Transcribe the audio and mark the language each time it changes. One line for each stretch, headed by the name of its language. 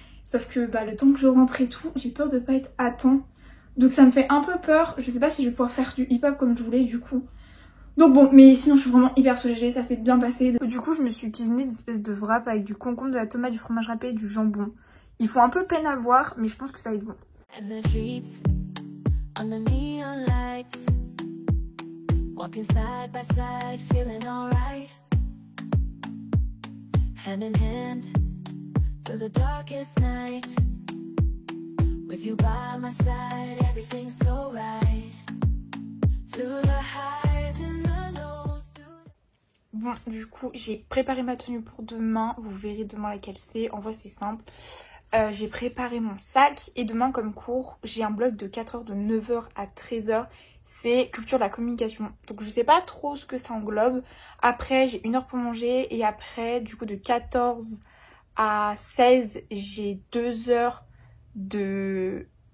French: Sauf que bah, le temps que je rentre et tout, j'ai peur de pas être à temps. Donc ça me fait un peu peur. Je sais pas si je vais pouvoir faire du hip-hop comme je voulais du coup. Donc bon, mais sinon je suis vraiment hyper soulagée, ça s'est bien passé. Du coup je me suis cuisiné des espèces de wraps avec du concombre, de la tomate, du fromage râpé et du jambon. Ils font un peu peine à voir, mais je pense que ça va être bon.
English: On the neon lights, walking side by side, feeling alright, hand in hand through the darkest night, with you by my side, everything's so right, through the highs and the lows.
French: Bon, du coup, j'ai préparé ma tenue pour demain, vous verrez demain laquelle c'est, en vrai c'est simple. J'ai préparé mon sac et demain comme cours j'ai un bloc de 4 heures de 9h à 13h, c'est culture de la communication, donc je sais pas trop ce que ça englobe. Après j'ai 1 heure pour manger et après du coup de 14 à 16 j'ai 2 heures de...